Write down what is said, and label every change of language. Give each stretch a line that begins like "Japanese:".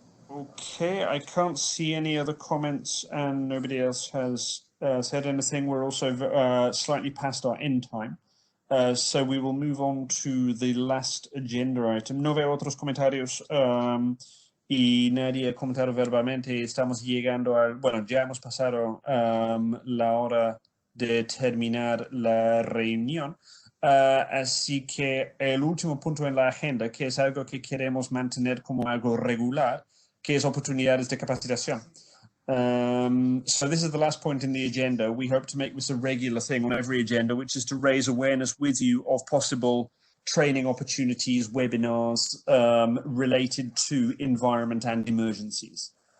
English: Okay, I can't see any other comments and nobody else has said anything. We're also slightly past our end time. So we will move on to the last agenda item.
Spanish: No veo otros comentarios y nadie ha comentado verbalmente. Estamos llegando al... Bueno, ya hemos pasado la hora de terminar la reunión. Así que el último punto en la agenda, que es algo que queremos mantener como algo regular, que es oportunidades de capacitación.
English: So this is the last point in the agenda. We hope to make this a regular thing on every agenda, which is to raise awareness with you of possible training opportunities, webinars related to environment and emergencies.